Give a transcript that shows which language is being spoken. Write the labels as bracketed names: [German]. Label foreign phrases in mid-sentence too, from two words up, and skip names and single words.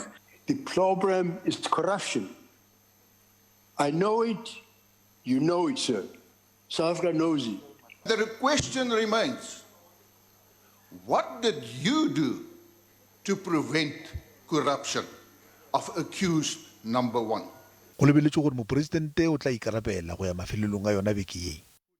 [English] The problem is corruption. I know it, you know it, sir. South Africa knows it. The question remains, what did you do to prevent corruption of accused number one? [Northern Sotho] Go lebeletswe gore moporesidente o tla ikarabela go ya mafelelong a yona beke ye.